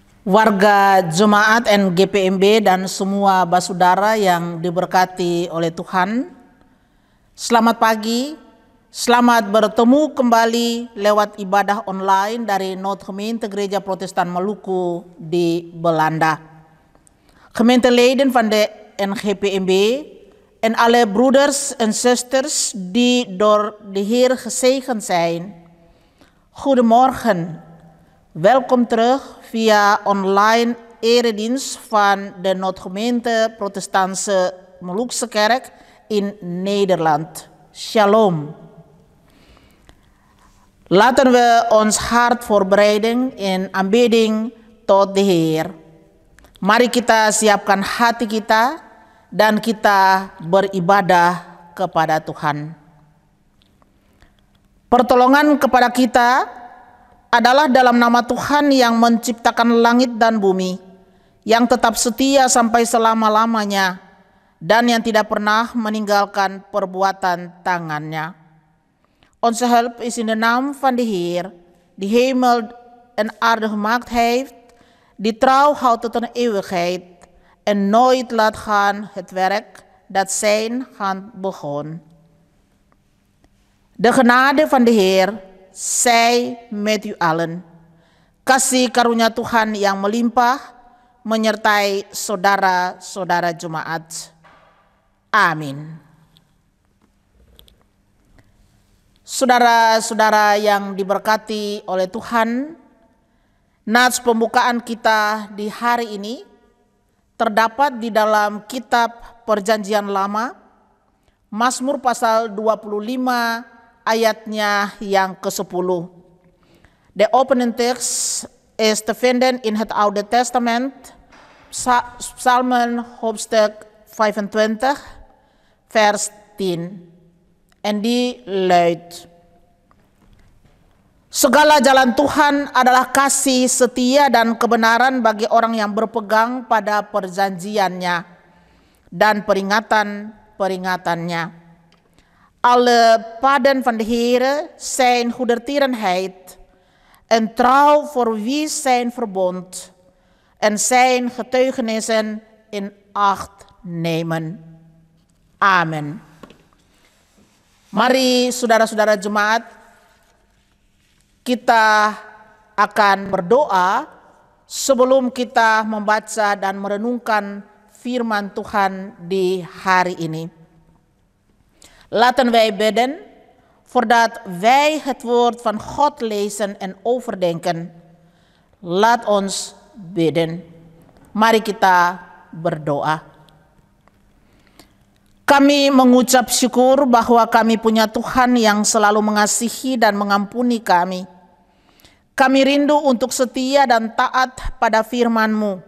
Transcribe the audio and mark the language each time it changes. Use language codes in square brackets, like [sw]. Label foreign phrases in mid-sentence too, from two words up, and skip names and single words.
[id] warga Jemaat NGPMB dan semua basudara yang diberkati oleh Tuhan. Selamat pagi, selamat bertemu kembali lewat ibadah online dari Noodgemeente Gereja Protestan Maluku di Belanda. [nl] Gemeenteleden van de NGPMB en alle broeders en zusters die door de Heer gezegend zijn. Goedemorgen, welkom terug via online eredienst van de Noodgemeente Protestantse Molukse Kerk in Nederland. Shalom. Laten we ons hart voorbereiden in aanbidding tot de Heer. [id] Mari kita siapkan hati kita dan kita beribadah kepada Tuhan. Pertolongan kepada kita adalah dalam nama Tuhan yang menciptakan langit dan bumi, yang tetap setia sampai selama-lamanya, dan yang tidak pernah meninggalkan perbuatan tangannya. [nl] Onze hulp is in de naam van de Heer, die hemel en aarde gemaakt heeft, die trouw houdt tot een eeuwigheid en nooit laat gaan het werk dat zijn hand begon. De genade van de Heer zij met u allen. [id] Kasih karunia Tuhan yang melimpah menyertai saudara-saudara jemaat. Amin. Saudara-saudara yang diberkati oleh Tuhan, nats pembukaan kita di hari ini terdapat di dalam kitab Perjanjian Lama, Mazmur pasal 25 ayatnya yang ke-10. [nl] De opening tekst is te vinden in het Oude Testament, Psalmen hoofdstuk 25, vers 10. En die luidt: [id] segala jalan Tuhan adalah kasih setia dan kebenaran bagi orang yang berpegang pada perjanjiannya dan peringatan-peringatannya. [nl] Alle paden van de Heere zijn goedertierenheid en trouw voor wie zijn verbond en zijn getuigenissen in acht nemen. Amen. [id] Mari saudara-saudara jemaat, kita akan berdoa sebelum kita membaca dan merenungkan firman Tuhan di hari ini. [nl] Laten wij bidden voordat wij het woord van God lezen en overdenken. Laat ons bidden. [id] Mari kita berdoa. Kami mengucap syukur bahwa kami punya Tuhan yang selalu mengasihi dan mengampuni kami. Kami rindu untuk setia dan taat pada firman-Mu.